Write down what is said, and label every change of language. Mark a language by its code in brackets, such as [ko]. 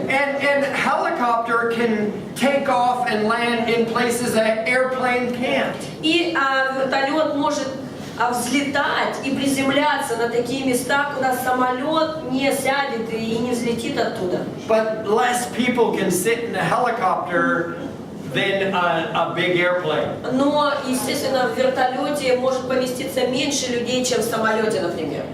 [en] And helicopter can take off and land in places that airplane can't. [ru] И вертолет может взлетать и приземляться на такие места, куда самолет не сядет и не взлетит оттуда. [en] But less people can sit in a helicopter than a big airplane. [ru] Но, естественно, в вертолете может поместиться меньше людей, чем в самолете, например.